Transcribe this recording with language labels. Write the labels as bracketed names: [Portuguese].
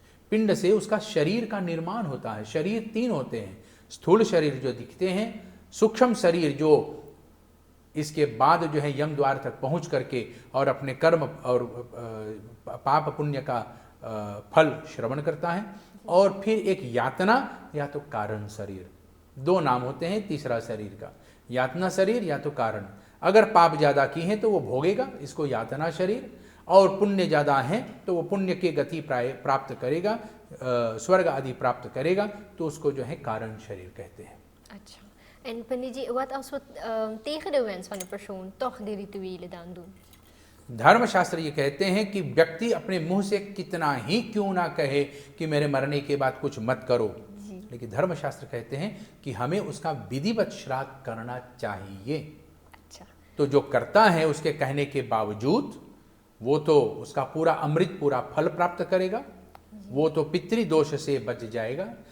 [Hindi] पिंड से उसका शरीर का निर्माण होता है। शरीर तीन होते हैं, स्थूल शरीर जो दिखते हैं, सूक्ष्म शरीर जो इसके बाद जो है यम द्वार तक पहुंच करके और अपने कर्म और पाप पुण्य का फल श्रवण करता है, और फिर एक यातना या तो कारण शरीर, दो नाम होते हैं तीसरा शरीर का, यातना शरीर या तो कारण। अगर पाप ज़्यादा की हैं तो वो भोगेगा, इसको यातना शरीर, और पुण्य ज़्यादा हैं तो वो पुण्य की गति प्राप्त करेगा, स्वर्ग आदि प्राप्त करेगा, तो उसको जो है कारण शरीर कहते हैं। [Dutch] अच्छा, en पंडित जी, wat als we tegen de wens van de persoon toch die rituelen dan doen? [Hindi] धर्मशास्त्र ये कहते हैं कि व्यक्ति अपने मुंह से कितना ही क्यों ना कहे कि मेरे मरने के बाद कुछ मत करो, लेकिन धर्मशास्त्र कहते हैं कि हमें उसका विधिवत श्राद्ध करना चाहिए। अच्छा, तो जो करता है उसके कहने के बावजूद वो तो उसका पूरा अमृत पूरा फल प्राप्त करेगा, वो तो पितृ दोष से बच जाएगा।